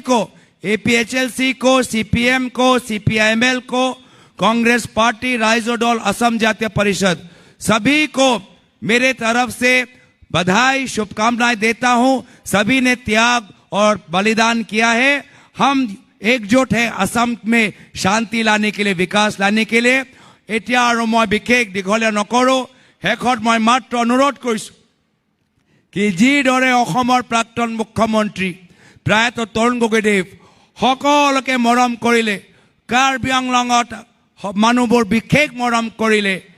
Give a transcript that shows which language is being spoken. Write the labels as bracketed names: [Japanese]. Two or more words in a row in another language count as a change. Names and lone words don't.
[Hindi] को APHLC को CPM को CPIML को कांग्रेस पार्टी राइजो दल असम जातीय परिषद सभी को मेरे तरफ से बधाई शुभकामनाएं देता हूं सभी ने त्याग और बलिदान किया है हम एकजुट हैं असम में शांति लाने के लिए विकास लाने के लिए [Assamese] এতিয়া আৰু মই বিশেষ দীঘলীয়া নকৰোঁ শেষত মই মাত্ৰ অনুৰোধ কৰিছোঁ কি যিদৰে অসমৰ প্ৰাক্তন মুখ্যমন্ত্ৰী প্ৰায়তঃ তৰুণ গগৈদেৱ সকলোকে মৰম কৰিলে কাৰ্বি আংলঙত মানুহবোৰ বিশেষ মৰম কৰিলে